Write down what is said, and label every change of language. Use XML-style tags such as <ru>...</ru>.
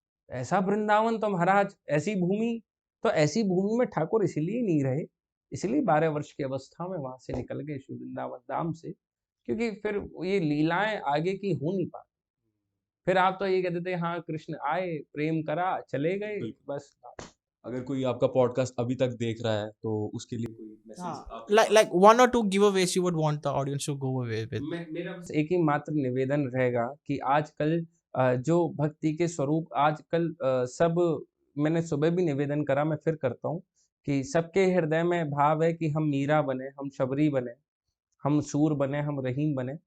<hi>ऐसा वृंदावन तो महाराज, ऐसी भूमि, तो ऐसी भूमि में ठाकुर इसलिए नहीं रहे, इसलिए 12 वर्ष की अवस्था में वहां से निकल गए श्री वृंदावन धाम से, क्योंकि फिर ये लीलाएं आगे की हो नहीं पाती। फिर आप तो ये कहते थे हाँ कृष्ण आए, प्रेम करा, चले गए, बस। अगर कोई आपका पॉडकास्ट अभी तक देख रहा है तो उसके लिए कोई message,</hi> <en>like 1 or 2 giveaways you would want the audience to go away with?</en> <hi>मेरा बस एक ही मात्र निवेदन रहेगा कि आजकल जो भक्ति के स्वरूप आजकल सब, मैंने सुबह भी निवेदन करा, मैं फिर करता हूँ कि सबके हृदय में भाव है कि हम मीरा बने, हम शबरी बने, हम सूर बने, हम रहीम बने।</hi>